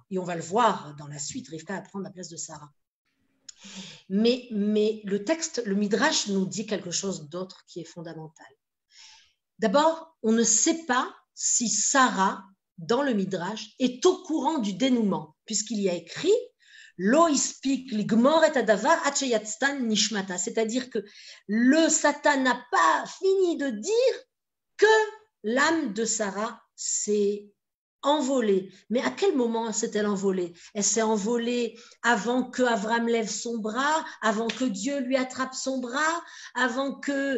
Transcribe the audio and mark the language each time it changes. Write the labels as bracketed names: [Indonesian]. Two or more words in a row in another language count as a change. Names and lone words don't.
[French] Et on va le voir dans la suite, Rivka va prendre la place de Sarah. Mais le texte, le Midrash nous dit quelque chose d'autre qui est fondamental. D'abord, on ne sait pas si Sarah, dans le Midrash, est au courant du dénouement, puisqu'il y a écrit [Hebrew] לא הספיק לגמור את הדבר שיצתה נשמתה, [French] c'est-à-dire que le Satan n'a pas fini de dire que l'âme de Sarah s'est envolée. Mais à quel moment s'est-elle envolée? Elle s'est envolée avant que Avram lève son bras, avant que Dieu lui attrape son bras, avant que...